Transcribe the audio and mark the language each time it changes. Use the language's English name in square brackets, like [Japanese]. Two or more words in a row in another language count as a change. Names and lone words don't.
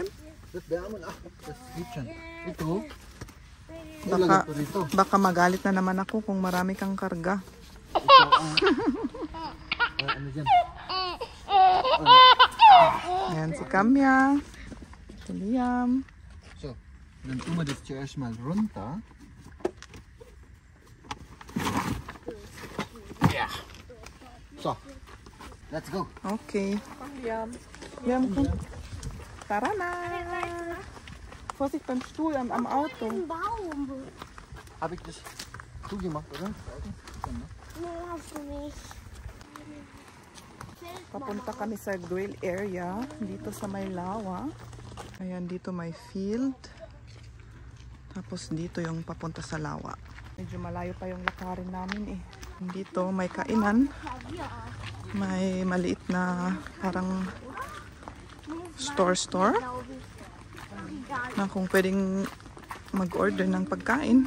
[Filipino] Kitchen. Ito. Baka magalit na naman ako kung marami kang karga. Ano dyan? Ayan si Kamya. Si Liam. [German] So, dann tun wir das zuerst mal runter. Ja. [English] So, let's go. [Filipino] Okay. Liam, komm. Tara na. [German] Vorsicht beim Stuhl am Auto. Habe ich das zugemacht, oder? Nee, hast du nicht. [Filipino] Papunta kami sa grill area dito sa may lawa. Ayan, dito may field. Tapos dito yung papunta sa lawa. Medyo malayo pa yung lakarin namin eh. Dito may kainan. May maliit na parang store na kung pwedeng mag-order ng pagkain.